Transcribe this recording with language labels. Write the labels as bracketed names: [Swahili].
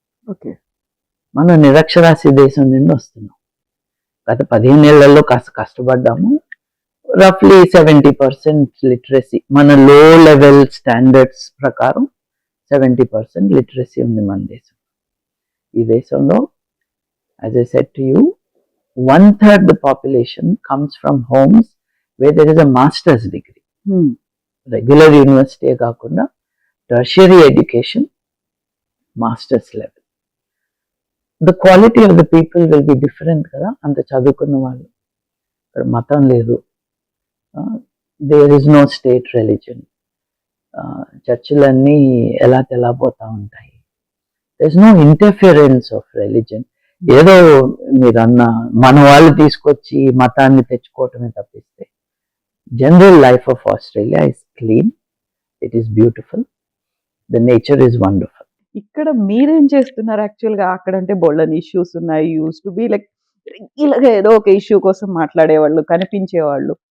[English] okay, [Telugu] మనం నిరక్షరాస్య దేశం నుండి వస్తున్నాం. గత 15 ఏళ్లలో కాస్త కష్టపడ్డాము. రఫ్లీ 70% లిటరసీ, మన లో లెవెల్ స్టాండర్డ్స్ ప్రకారం 70% లిటరసీ ఉంది మన దేశం. ఈ దేశంలో, [English] as I said to you, 1/3 the population comes from homes where there is a master's degree. Regular university [Telugu] కాకుండా [English] tertiary education, master's level. The quality of the people will be different [Telugu] కదా. అంత చదువుకున్న వాళ్ళు, ఇక్కడ మతం లేదు, [English] there is no state religion, [Telugu] చర్చిలన్నీ ఎలా తెల్లబోతా ఉంటాయి. [English] there is no interference of religion. [Telugu] ఏదో మీరన్న మన వాళ్ళు తీసుకొచ్చి మతాన్ని తెచ్చుకోవటమే తప్పిస్తే [English] General life of Australia is clean, it is beautiful, the nature is wonderful. [Telugu] ఇక్కడ మీరేం చేస్తున్నారు యాక్చువల్గా? అక్కడ అంటే బోల్డన్ ఇష్యూస్ ఉన్నాయి, [English] use to be like [Telugu] ఇలాగే ఏదో ఒక ఇష్యూ కోసం మాట్లాడేవాళ్ళు, కనిపించేవాళ్ళు.